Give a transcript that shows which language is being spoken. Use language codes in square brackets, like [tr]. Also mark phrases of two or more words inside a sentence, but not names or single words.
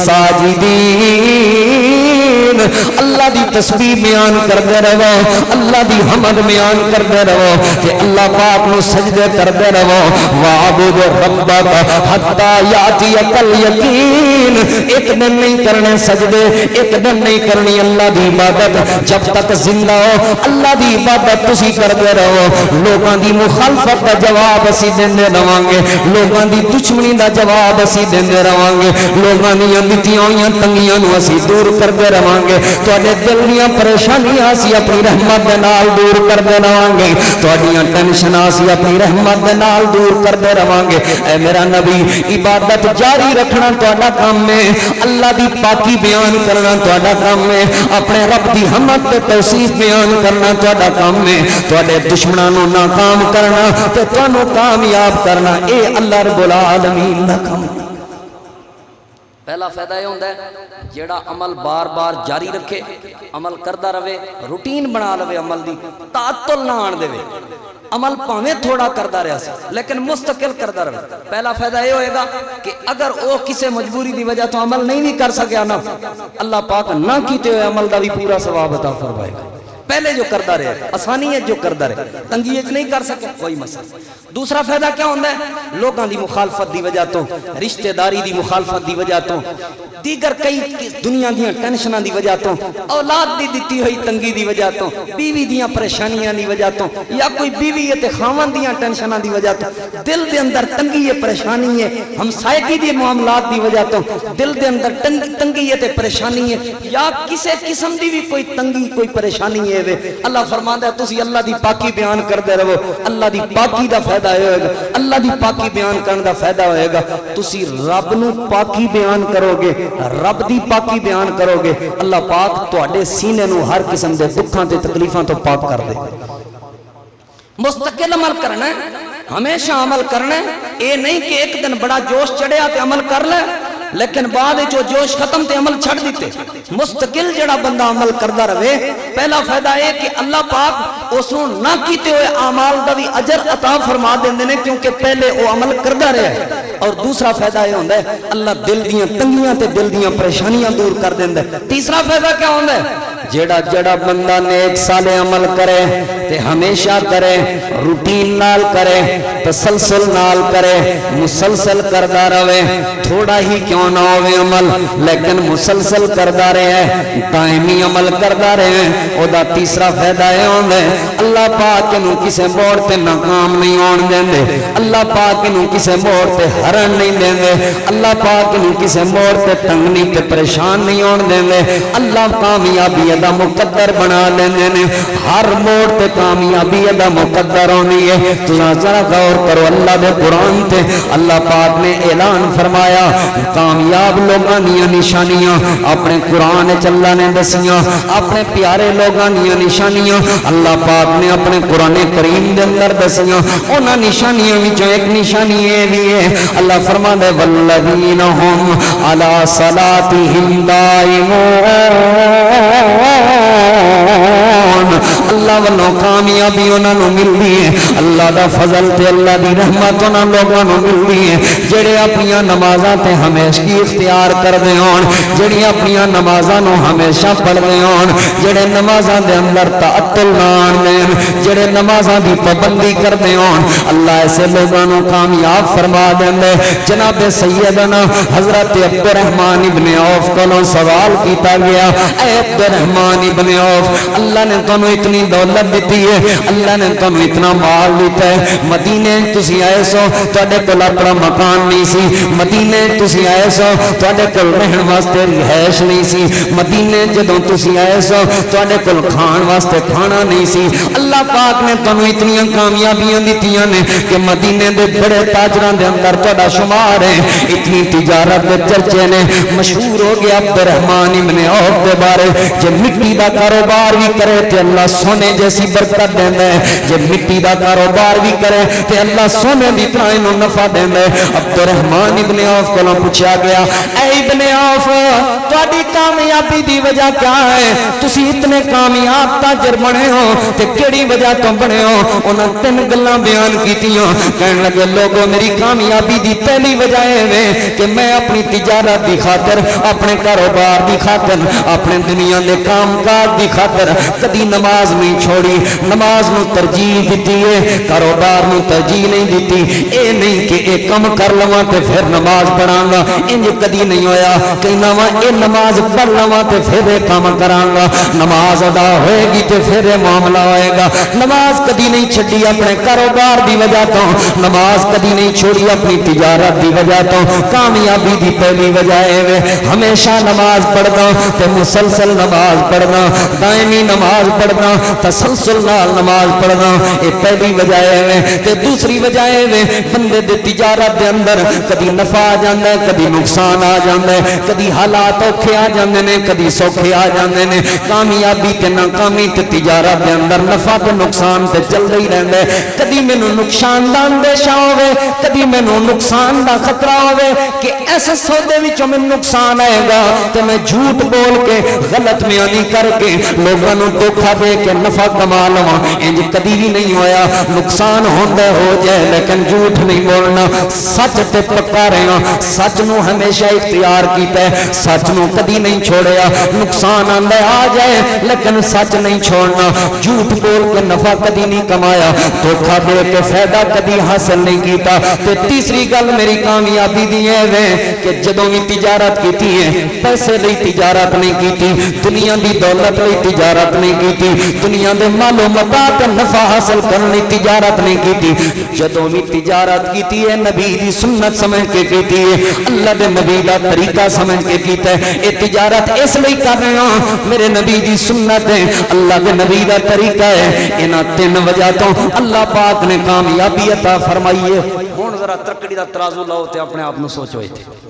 [pa] الساجدین اللہ دی تسبیح بیان کردے رہو اللہ دی حمد بیان کردے رہو کہ اللہ پاک نو سجدے کردے رہو [ar] وعبد ربک حتی یاتیک الیقین [pa] ایک دن نہیں کرنے سجدے ایک دن نہیں کرنی اللہ دی عبادت جب تک زندہ ہو اللہ دی عبادت تسی کردے رہو لوگاں دی مخالفت دا جواب اسی دیندے رہواں گے لوگاں دی دشمنی دا جواب اسی دیندے رہواں گے لوگاں دی دتیاں ہوئیاں تنگیاں نو اسی دور کردے رہواں گے تواڈے دل دیاں پریشانیاں اسی اپنی رحمت دے نال دور کردے رہواں گے تواڈیاں ٹینشناں اسی اپنی رحمت دے نال دور کردے رہواں گے اے میرا نبی عبادت جاری رکھنا تہاڈا کام ہے اللہ دی پاکی بیان کرنا تہاڈا کام ہے اپنے رب دی حمد تے توصیف بیان کرنا تہاڈا کام ہے تہاڈے دشمناں نو ناکام کرنا تے تانوں کامیاب کرنا اے اللہ رب العالمین دا کام ہے [ur] پہلا فائدہ یہ ہوتا ہے [pa] جیڑا عمل بار بار جاری رکھے عمل کردا رہے روٹین بنا لے عمل دی تعطل نہ آن دے عمل پاویں تھوڑا کردا رہا سی لیکن مستقل کردا رہے پہلا فائدہ یہ ہوئے گا کہ اگر وہ کسی مجبوری دی وجہ تو عمل نہیں بھی کر سکیا نا اللہ پاک نہ کیتے ہوئے عمل دا بھی پورا ثواب عطا فرمائے گا پہلے جو کردا رہے آسانی ہے جو کردا رہے تنگی وچ نہیں کر سکے کوئی مسئلہ دوسرا فائدہ کیا ہوندا ہے لوگاں دی مخالفت دی وجہ تو رشتہ داری دی مخالفت دی وجہ تو دیگر کئی دنیا دیاں ٹینشناں دی وجہ تو اولاد دی دتی ہوئی تنگی دی وجہ تو بیوی دیاں پریشانیاں دی وجہ تو یا کوئی بیوی تے خاوند دیاں ٹینشناں دی وجہ تو دل دے اندر تنگی ہے پریشانی ہے ہمسائیگی دی معاملات دی وجہ تو دل دے اندر تنگی ہے تے پریشانی ہے یا کسی قسم دی بھی کوئی تنگی کوئی پریشانی ہے اللہ فرماندا ہے تسی اللہ دی پاکی بیان کردے رہو اللہ دی پاکی دا فائدہ ہوئے گا اللہ دی پاکی بیان کرنے دا فائدہ ہوئے گا تسی رب نو پاکی بیان کرو گے رب دی پاکی بیان کرو گے اللہ پاک تواڈے سینے نو ہر قسم دے دکھاں تے تکلیفاں تو پاک کر دے مستقل عمل کرنا ہے ہمیشہ عمل کرنا ہے اے نہیں کہ ایک دن بڑا جوش چڑھیا تے عمل کر لے لیکن بعد جو جوش ختم تے عمل چھڑ دیتے مستقل جڑا بندہ عمل کردا رہے پہلا فائدہ ہے کہ اللہ پاک اس نو نہ کیتے ہوئے اعمال دا بھی اجر عطا فرما دیندے نے کیونکہ پہلے وہ عمل کردا رہا ہے اور دوسرا فائدہ یہ ہوندا ہے اللہ دل دیاں تنگیاں تے دل دیاں پریشانیاں دور کر دیندا ہے تیسرا فائدہ کیا ہوندا ہے جڑا جڑا بندہ نیک صالح عمل کرے تے ہمیشہ کرے روٹین نال کرے تسلسل نال کرے مسلسل کردا رہے تھوڑا ہی کیوں نہ ہوے عمل لیکن مسلسل کردا رہے دائمی عمل کردا رہے او دا تیسرا فائدہ اے ہوندا ہے اللہ پاک نو کسے موڑ تے ناکام نہیں ہون دیندے اللہ پاک نو کسے موڑ تے ہرن نہیں دیندے اللہ پاک نو کسے موڑ تے تنگ نہیں تے پریشان نہیں ہون دیندے اللہ کامیابی دا مقدر بنا لیندے نے ہر موڑ تے کامیابی دا مقدر ہونی ہے تساں ذرا غور کرو اللہ دے قرآن تے اللہ پاک نے اعلان فرمایا کامیاب لوگاں دیاں نشانیاں اپنے قرآن وچ اللہ نے دسیاں اپنے پیارے لوگاں دیاں نشانیاں اللہ پاک نے اپنے قرآن کریم دے اندر دسیاں انہاں نشانیاں وچوں ایک نشانی یہ بھی ہے اللہ [ur] فرماتا ہے [ar] والذین هم علی صلاتهم دائمون [pa] اللہ والوں کامیابی انہاں نو ملدی ہے اللہ دا فضل تے اللہ دی رحمت انہاں لوگاں نو ملدی ہے جڑے اپنی نمازاں تے ہمیشگی اختیار کردے ہون جڑی اپنی نمازاں نو ہمیشہ پڑھدے ہون جڑے نمازاں دے اندر تعطل نہ آندے جڑے نمازاں دی پابندی کردے ہون اللہ ایسے لوگاں نو کامیاب فرما دیندا ہے جناب سیدنا حضرت عبد الرحمن ابن عوف کو سوال کیتا گیا اے عبد الرحمن ابن عوف اللہ نے تانوں اتنی دولت دیتی ہے اللہ نے تانوں اتنا مال دیتا ہے مدینے تسی آئے سو تواڈے کول اپنا مکان نہیں سی مدینے تسی آئے سو تواڈے کول رہن واسطے رہائش نہیں سی مدینے جدوں تسی آئے سو تواڈے کول کھان واسطے کھانا نہیں سی اللہ پاک نے تانوں اتنی کامیابیاں دتیاں نے کہ مدینے دے بڑے تاجراں دے اندر تہاڈا شمار ہے اتنی تجارت دے چرچے نے مشہور ہو گیا عبد الرحمن ابن عوف دے بارے جے مٹی دا کاروبار بھی کرے تے اللہ سونے جیسی برکت دیندا ہے جے مٹی دا کاروبار بھی کرے تے اللہ سونے دی طرح انہوں نفع دیندا ہے عبد الرحمن ابن عوف [ur] کو پوچھا گیا [pa] اے ابن عوف تہاڈی کامیابی دی وجہ کیا ہے تسی اتنے کامیاب تاجر بنے ہو تے کیڑی وجہ تو بنے ہو انہاں تین گلاں بیان کیتیاں کہن لگے لوگوں میری کامیابی دی پہلی وجہ ہے کہ میں اپنی تجارت دی خاطر اپنے کاروبار دی خاطر اپنے دنیا دے کام کاج دی خاطر کدی نماز نہیں چھوڑی نماز نو ترجیح دیتی ہے کاروبار نو ترجیح نہیں دیتی اے نہیں کہ اے کم کر لواں تے پھر نماز پڑھاں گا انج کدی نہیں ہویا کہنا وا اے نماز پڑھ لواں تے پھر اے کام کراں گا نماز ادا ہوئے گی تے پھر اے معاملہ ہوئے گا نماز کدی نہیں چھڈی اپنے کاروبار دی وجہ تو نماز کدی نہیں چھوڑی اپنی تجارت دی وجہ تو کامیابی دی پہلی وجہ ہے ہمیشہ نماز پڑھنا تے مسلسل نماز پڑھنا دائمی نماز پڑھنا تسلسل نال نماز پڑھنا یہ پہلی وجہ ہے تے دوسری وجہ ہے بندے دے تجارت دے اندر کدی نفع آ جاندا ہے کدی نقصان آ جاندا ہے کدی حالات اوکھے آ جاندے نے کدی سوکھے آ جاندے نے کامیابی تے ناکامی تے تجارت دے اندر نفع تے نقصان تے چلدا ہی رہندا ہے کدی مینوں نقصان دا اندیشہ ہوے کدی مینوں نقصان دا خطرہ ہوے کہ ایسے سودے وچوں میں نقصان آئے گا تے میں جھوٹ بول کے غلط بیانی کر کے لوگاں نوں دھوکا دے کے نفع کما لواں انج کدی بھی نہیں ہویا نقصان ہوندا ہو جائے لیکن جھوٹ نہیں بولنا سچ تے پکا رہنا سچ نو ہمیشہ اختیار کیتا ہے سچ نو کدی نہیں چھوڑیا نقصان آندا آ جائے لیکن سچ نہیں چھوڑنا جھوٹ بول کے نفع کدی نہیں کمایا دھوکا دے کے فائدہ کدی حاصل نہیں کیتا تے تیسری گل میری کامیابی دی ہے کہ جدوں بھی تجارت کیتی ہے پیسے لئی تجارت نہیں کیتی دنیا دی دولت لئی تجارت نہیں کیتی دنیا دے مال و متاع تے نفع حاصل کرنے تجارت نہیں کیتی جدوں بھی تجارت کیتی ہے نبی دی سنت سمجھ کے کیتی ہے اللہ دے نبی دا طریقہ سمجھ کے کیتا ہے اے تجارت اس لئی کر رہے ہاں میرے نبی دی سنت ہے اللہ دے نبی دا طریقہ ہے انہاں تین وجہ تو اللہ پاک نے کامیابی عطا فرمائی ہے ہن ذرا ترکڑی دا ترازو لاؤ تے اپنے آپ نو سوچو ایتھے